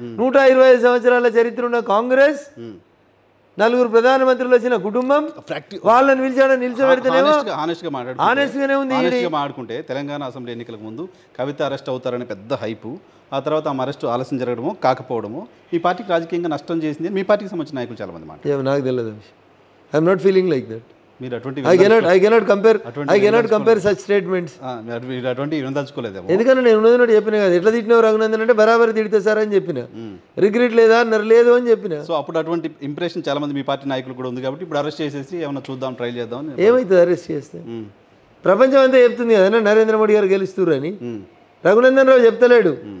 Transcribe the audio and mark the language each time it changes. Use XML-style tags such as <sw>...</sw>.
<te>125 సంవత్సరాల చరిత్ర ఉన్న కాంగ్రెస్, 4 ప్రధానమంత్రులు వచ్చిన కుటుంబం, వాళ్ళని పిలిచాడో నిల్చోబెడితేనేమో ఆనెస్ట్గానే ఉంది. మాట్లాడుకుంటే తెలంగాణ అసెంబ్లీ ఎన్నికలకు ముందు కవిత అరెస్ట్ అవుతారని పెద్ద హైపు, ఆ తర్వాత ఆమె అరెస్ట్ ఆలస్యం జరగడమో కాకపోవడమో ఈ పార్టీకి రాజకీయంగా నష్టం చేసింది మీ పార్టీకి సంబంధించిన నాయకులు చాలా మంది మాట. నాకు తెలియదు.</te> <en>I'm not feeling like that.</en> <te>మీరు అటువంటి</te> <en>I cannot compare such statements.</en> <te>మీరు అటువంటి వినదలుచుకోలేదేమో. ఎందుకంటే నేను ఉన్నది చెప్పిన కదా, ఎట్లా తిట్టినావు రఘునందన్ అంటే బరాబర్ తిడితే సార్ అని చెప్పిన. రిగ్రెట్ లేదా అన్నారు, లేదు అని చెప్పిన. సో అప్పుడు అటువంటి ఇంప్రెషన్ చాలా మంది మీ పార్టీ నాయకులు కూడా ఉంది కాబట్టి ఇప్పుడు అరెస్ట్ చేసేసి ఏమైనా చూద్దాం, ట్రై చేద్దాం. ఏమవుతుంది అరెస్ట్ చేస్తే? ప్రపంచం అంతా చెప్తుంది కదా నరేంద్ర మోడీ గారు గెలుస్తున్నారు అని. రఘునందన్ రావు చెప్తలేడు.</te>